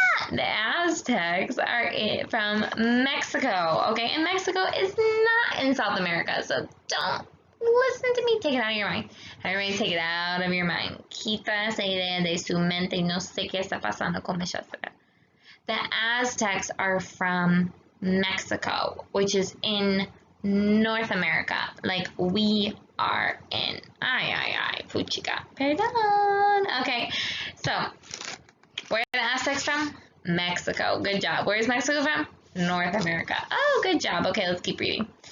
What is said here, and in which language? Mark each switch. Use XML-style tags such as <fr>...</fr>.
<en>The Aztecs are from Mexico, okay? And Mexico is not in South America, so don't listen to me. Take it out of your mind. Everybody take it out of your mind.</en> <es>Quita esa idea de su mente y no sé qué está pasando con esa.</es> <en>The Aztecs are from Mexico, which is in North America, like we are in.</en> <es>Ay, puchica. Perdón.</es> <en>Okay, so where are the Aztecs from? Mexico. Good job. Where's Mexico from? North America. Oh, good job. Okay, let's keep reading.</en>